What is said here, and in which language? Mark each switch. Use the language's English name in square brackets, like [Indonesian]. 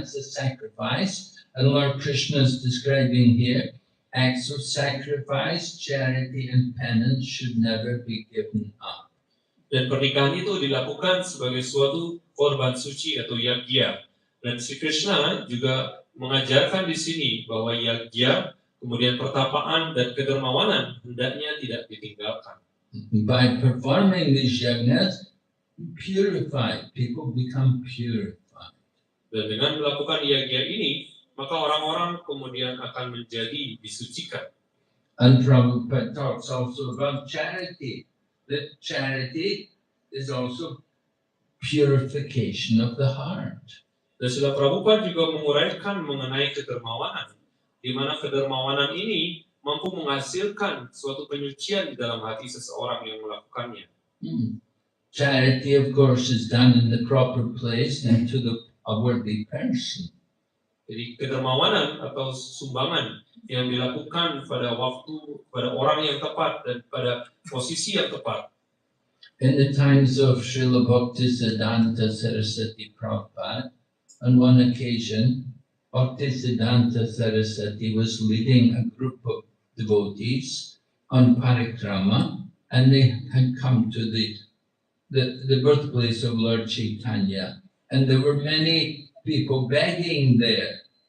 [English] It's a sacrifice, and Lord Krishna is describing here acts of sacrifice, charity, and penance should never be given up. [Indonesian] Dan pernikahan itu dilakukan sebagai suatu korban suci atau yajna. Dan Sri Krishna juga mengajarkan di sini bahwa yajna, kemudian pertapaan dan kedermawanan hendaknya tidak ditinggalkan. [English] By performing these yajnas, purified people become purified. [Indonesian] Dan dengan melakukan yajna ini, maka orang-orang kemudian akan menjadi disucikan. [English] And Prabhupada talks also about charity. That charity is also purification of the heart. [Indonesian] Dan Srila Prabhupada juga menguraikan mengenai kedermawanan, di mana kedermawanan ini mampu menghasilkan suatu penyucian di dalam hati seseorang yang melakukannya. [English] Charity, of course, is done in the proper place and to a worthy person. [Indonesian] Jadi kedermawanan atau sumbangan yang dilakukan pada waktu, pada orang yang tepat dan pada posisi yang tepat. [English] In the times of Srila Bhaktisiddhanta Saraswati Prabhupada, on one occasion, Bhaktisiddhanta Saraswati was leading a group of devotees on parikrama, and they had come to the birthplace of Lord Chaitanya, and there were many people begging there.